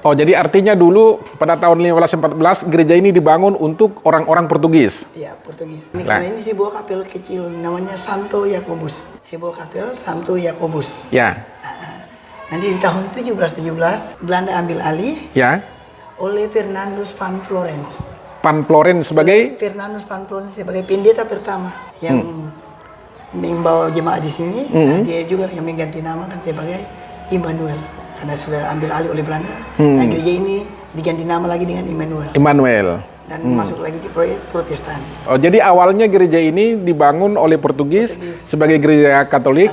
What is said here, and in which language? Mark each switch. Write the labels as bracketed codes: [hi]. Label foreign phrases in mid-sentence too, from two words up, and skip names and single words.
[id] Oh, jadi artinya dulu pada tahun 1514 gereja ini dibangun untuk orang-orang Portugis. Iya, Portugis. Ini karena ini sebuah kapel kecil namanya Santo Yakobus. Sebuah kapel Santo Yakobus. Ya. Nanti di tahun 1717 Belanda ambil alih Ya. oleh Fernandus van Florence. Van Floren sebagai Fernandus van Florence sebagai pendeta pertama yang membawa jemaat di sini. Nah, dia juga yang mengganti nama kan sebagai Immanuel karena sudah ambil alih oleh Belanda. Nah, gereja ini diganti nama lagi dengan Immanuel. Immanuel. Dan masuk lagi ke proyek Protestan. Oh, jadi awalnya gereja ini dibangun oleh Portugis sebagai gereja Katolik.